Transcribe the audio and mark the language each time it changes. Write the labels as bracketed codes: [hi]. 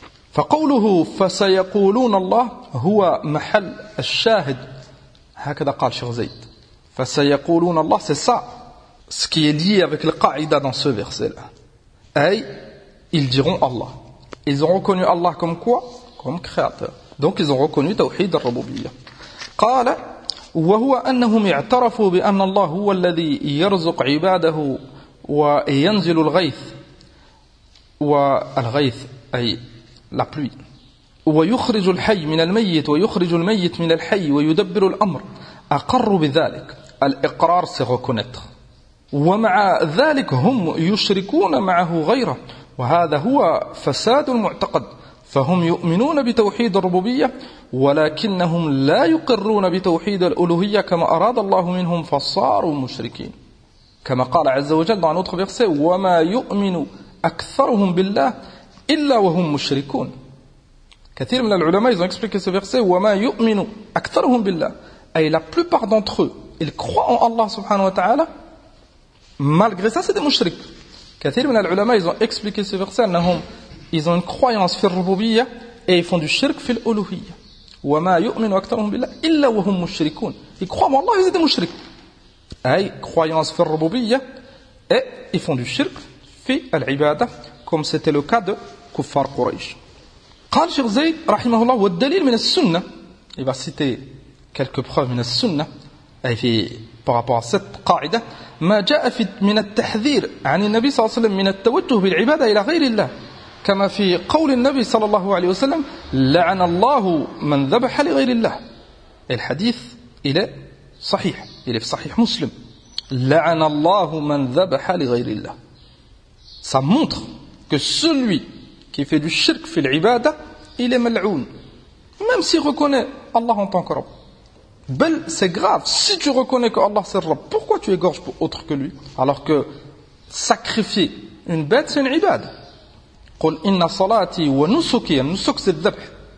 [ar] فقوله فسيقولون الله هو محل الشاهد. هكذا قال شيخ زيد. فسيقولون الله [fr] c'est ça ce qui est lié avec la qaïda dans ce verset là. أي ils diront Allah. Ils ont reconnu Allah comme quoi? Comme créateur. Donc ils ont reconnu [ar] توحيد الربوبية. قال وهو أنهم اعترفوا بأن الله هو الذي يرزق عباده وينزل الغيث والغيث أي [fr] la pluie. [ar] ويخرج الحي من الميت ويخرج الميت من الحي ويدبر الأمر. أقر بذلك. [fr] الإقرار c'est reconnaître. [ar] ومع ذلك هم يشركون معه غيره. وهذا هو فساد المعتقد. فهم يؤمنون بتوحيد الربوبية ولكنهم لا يقرون بتوحيد الألوهية كما أراد الله منهم فصاروا مشركين. كما قال عز وجل [fr] dans un autre verset [ar] وما يؤمن أكثرهم بالله illa wa hum mushrikun. كثير من العلماء [fr] ils ont expliqué ce verset [ar] wa ma yu'minu aktharuhum billah, [fr] et la plupart d'entre eux ils croient en Allah subhanahu wa ta'ala, malgré ça c'est des mushriks. [ar] كثير من العلماء [fr] ils ont expliqué ce verset [ar] انهم [fr] ils ont une croyance fi rububiyya et ils font du shirk fi al-uluhiyya. [ar] Wa ma yu'minu aktharuhum billah illa wa hum mushrikun. [fr] Ils croient en Allah, ils sont des mushriks. Ay croyance fi rububiyya et ils font du shirk fi al-ibada, comme c'était le cas de Kuffar Quraysh. [ar] قال شيخ زيد رحمه الله والدليل من السنة. [fr] Il va citer quelques preuves [ar] من السنة [fr] par rapport à cette قاعدة. [ar] ما جاء في من التحذير عن النبي صلى الله عليه وسلم من التوجه بالعبادة إلى غير الله كما في قول النبي صلى الله عليه وسلم لعن الله من ذبح لغير الله. الحديث إلى صحيح إلى صحيح مسلم. لعن الله من ذبح لغير الله. [fr] Ça montre que celui qui fait du shirk fil ibada, il est mal'oun. Même s'il reconnaît Allah en tant que Rabb. Bel, c'est grave. Si tu reconnais que Allah c'est Rabb, pourquoi tu égorges pour autre que lui? Alors que sacrifier une bête, c'est une ibada. [ar] قُلْ إِنَّ صَلَاتِي وَنُسُكِيَ نُسُكْ [fr] c'est [ar] الذبح.